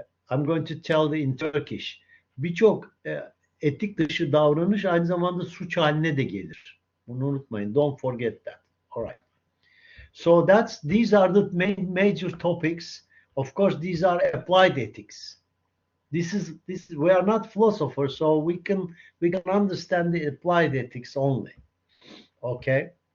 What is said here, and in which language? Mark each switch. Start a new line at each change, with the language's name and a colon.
English: I'm going to tell you in Turkish.
Turkish: Birçok etik dışı davranış aynı zamanda suç haline de gelir. Bunu unutmayın.
English: Don't forget that. All right. So these are the main major topics. Of course, these are applied ethics. This we are not philosophers, so we can understand the applied ethics only. Okay.